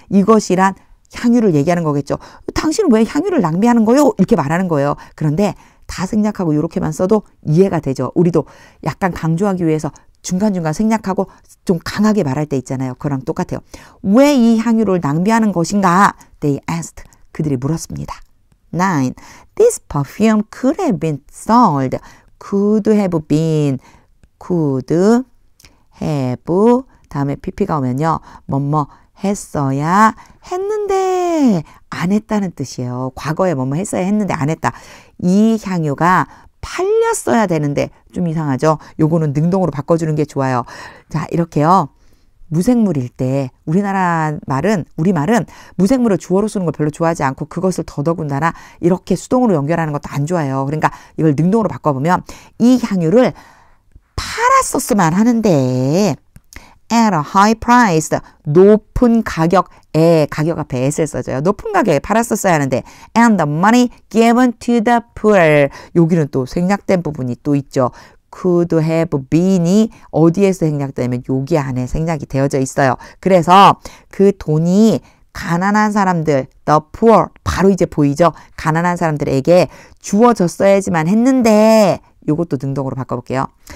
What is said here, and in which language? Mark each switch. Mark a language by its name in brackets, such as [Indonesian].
[Korean] 이것이란 향유를 얘기하는 거겠죠. 당신은 왜 향유를 낭비하는 거요? 이렇게 말하는 거예요. 그런데 다 생략하고 이렇게만 써도 이해가 되죠. 우리도 약간 강조하기 위해서 중간중간 생략하고 좀 강하게 말할 때 있잖아요. 그거랑 똑같아요. 왜 이 향유를 낭비하는 것인가? [English] They asked. [Korean] 그들이 물었습니다. 9. [English] This perfume could have been sold. Could have been. Could have. [Korean] 다음에 pp가 오면요. 뭐뭐 했어야 했는데 안 했다는 뜻이에요. 과거에 뭐뭐 했어야 했는데 안 했다. 이 향유가 팔렸어야 되는데 좀 이상하죠? 요거는 능동으로 바꿔주는 게 좋아요. 자, 이렇게요. 무생물일 때 우리말은 무생물을 주어로 쓰는 걸 별로 좋아하지 않고 그것을 더더군다나 이렇게 수동으로 연결하는 것도 안 좋아해요. 그러니까 이걸 능동으로 바꿔보면 이 향유를 팔았었으면 하는데 [English] at a high price, [Korean] 높은 가격에, 가격 앞에 at을 써줘요. 높은 가격에 팔았었어야 하는데 [English] and the money given to the poor. [Korean] 여기는 또 생략된 부분이 또 있죠. [English] could have been [Korean] 이 어디에서 생략되냐면 여기 안에 생략이 되어져 있어요. 그래서 그 돈이 가난한 사람들, the poor, 바로 이제 보이죠? 가난한 사람들에게 주어졌어야지만 했는데 요것도 능동으로 바꿔볼게요.